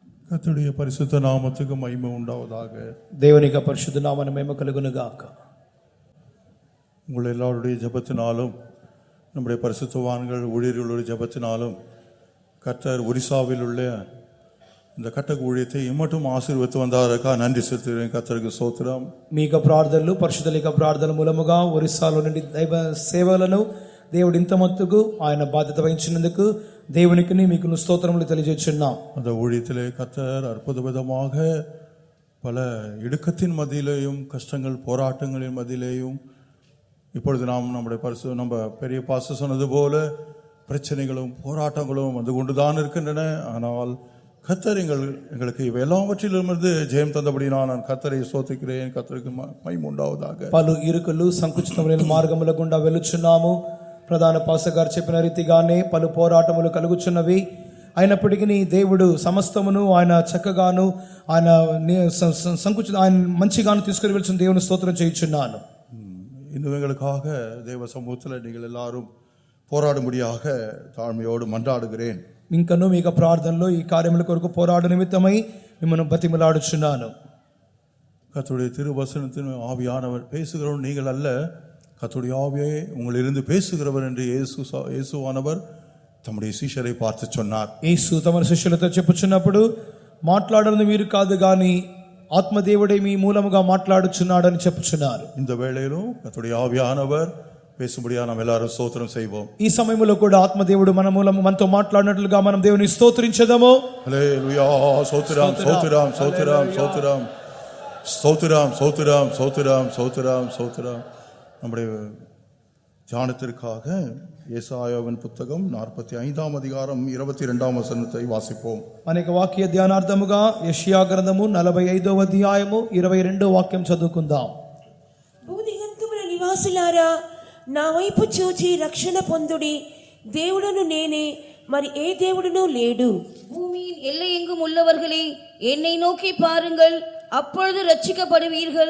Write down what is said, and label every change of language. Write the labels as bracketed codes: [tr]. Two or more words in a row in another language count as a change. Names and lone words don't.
[ta] கர்த்தருடைய பரிசுத்த நாமத்துக்கு மகிமை உண்டாவதாக. [te] దేవునికి పరిశుద్ధ నామమున మహిమ కలుగును గాక. [ta] உங்கள் எல்லாருடைய ஜெபத்தினாலும் நம்முடைய பரிசுத்தவான்கள் ஊழியர்களுடைய ஜெபத்தினாலும் கர்த்தர் ஒரிசாவில் உள்ள இந்த கட்டக ஊழியத்தை இம்மட்டும் ஆசீர்வதித்து வந்தாருக்கா நன்றி செலுத்துகிறேன். கர்த்தருக்கு ஸ்தோத்திரம். [te] మీ యొక్క ప్రార్థనలు పరిశుద్ధుల యొక్క ప్రార్థన మూలముగా ఒరిస్సాలో నుండి దైవ సేవలను దేవుడు ఇంత మట్టుకు ఆయన బాధ్యత వహించినందుకు దేవునికి మీకు స్తోత్రములు తెలియజేస్తున్నాం. [ta] அந்த ஊழியத்திலே கர்த்தர் அற்புத விதமாக பல இடுக்கத்தின் மத்தியிலேயும் கஷ்டங்கள் போராட்டங்களின் மத்தியிலேயும் இப்பொழுது நாம் நம்ம பெரிய பாஸ்டர் சொன்னது போல பிரச்சனைகளும் போராட்டங்களும் வந்து கொண்டுதான் இருக்கின்றன. ஆனால் கர்த்தர் எங்களுக்கு இவை எல்லாவற்றிலிருந்து ஜெயம் தந்தபடி நான் கர்த்தரை ஸ்தோத்திக்கிறேன். கர்த்தருக்கு மகிமை உண்டாவதாக. [te] పలు ఇరుకులు సంకుచితమైన మార్గముల గుండా వెలుచున్నాము. ప్రధాన పాస్టర్ గారు చెప్పిన రీతిగానే పలు పోరాటములు కలుగుచున్నవి. అయినప్పటికీ దేవుడు సమస్తమును ఆయన చక్కగాను ఆయన ఆయన మంచిగాను తీసుకుని వెళ్తున్న దేవుని స్తోత్రం చేయుచున్నాను. [ta] இன்னும் எங்களுக்காக தேவ சமூகத்தில் நீங்கள் எல்லாரும் போராடும்படியாக தாழ்மையோடு மன்றாடுகிறேன். [te] ఇంకను మీకు ప్రార్థనలో ఈ కార్యముల కొరకు పోరాడు నిమిత్తమై మిమ్మల్ని బతిమలాడుచున్నాను. [ta] கர்த்தருடைய திருவசனத்தின் ஆவியானவர் பேசுகிறவர் நீங்கள் அல்ல, கர்த்தருடைய ஆவியே உங்களிலிருந்து பேசுகிறவர் என்று இயேசுவானவர் தம்முடைய சீஷரை பார்த்து சொன்னார். [te] యేసు తమ శిష్యులతో చెప్పుచున్నప్పుడు మాట్లాడను మీరు కాదు గాని ఆత్మదేవుడే మీ మూలముగా మాట్లాడుచున్నాడని చెప్పుచున్నారు. [ta] இந்த வேளையிலும் கர்த்தருடைய ஆவியானவர் பேசும்படியா நாம் எல்லாரும் ஸ்தோத்திரம் செய்வோம். [te] ఈ సమయంలో కూడా ఆత్మదేవుడు మన మూలము మనతో మాట్లాడినట్లుగా మనం దేవుని స్తోత్రించదము. హల్లెలూయా. స్తోత్రం స్తోత్రం స్తోత్రం స్తోత్రం స్తోత్రం స్తోత్రం స్తోత్రం స్తోత్రం స్తోత్రం. [ta] நம்முடைய தியானத்திற்காக ஏசாயாவின் புத்தகம் 45ஆம் அதிகாரம் 22ஆம் வசனத்தை வாசிப்போம். [te] అనేక వాక్య ధ్యానార్థముగా యెషయా గ్రంథము 45వ అధ్యాయము 22వ వాక్యం చదువుకుందాం. భూదిగంతముల నివాసులారా నా వైపు చూచి రక్షణ పొందుడి, దేవుడును నేనే, మరి ఏ దేవుడును లేడు. [ta] பூமியின் எல்லை எங்கும் உள்ளவர்களே என்னை நோக்கி பாருங்கள், அப்பொழுது ரட்சிக்கப்படுவீர்கள்.